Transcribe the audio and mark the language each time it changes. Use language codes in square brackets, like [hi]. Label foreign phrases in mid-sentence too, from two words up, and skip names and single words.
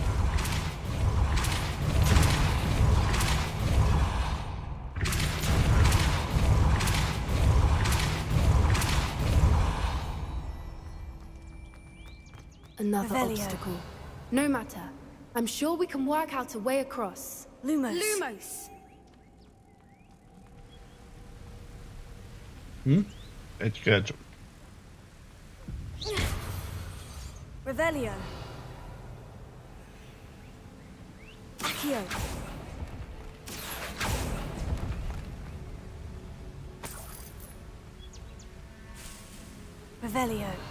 [en] Another Revelio. obstacle. No matter. I'm sure we can work out a way across. Lumos. Lumos! [hu] Egy kell csak. Revelio. Accio. Revelio.